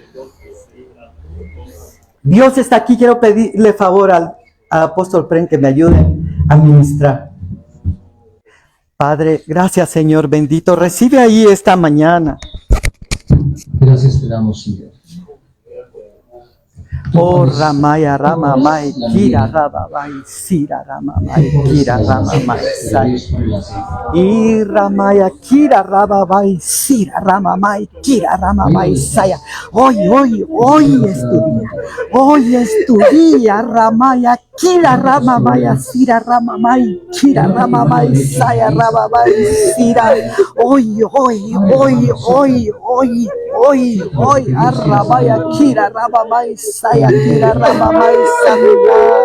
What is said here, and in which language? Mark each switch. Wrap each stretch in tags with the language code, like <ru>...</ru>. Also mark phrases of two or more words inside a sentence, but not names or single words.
<es>Dios está aquí. Quiero pedirle favor al apóstol Pren que me ayude a ministrar. Padre, gracias Señor bendito. Recibe ahí esta mañana. Gracias te damos, Señor. Oh Ramaya Ramamai Kira Rabamai Sira Ramamai Kira Ramamai Sai y Ramaya Kira Rabamai Sira Ramamai Kira Ramamai Saya. Hoy es tu día. Hoy es tu día, Ramaya Kira Ramamai Sira Ramamai Kira Ramamai Saya Ramamai Sira. Hoy, Arramaya Kira Ramamai Saya Kira Ramamai Sanda.</es>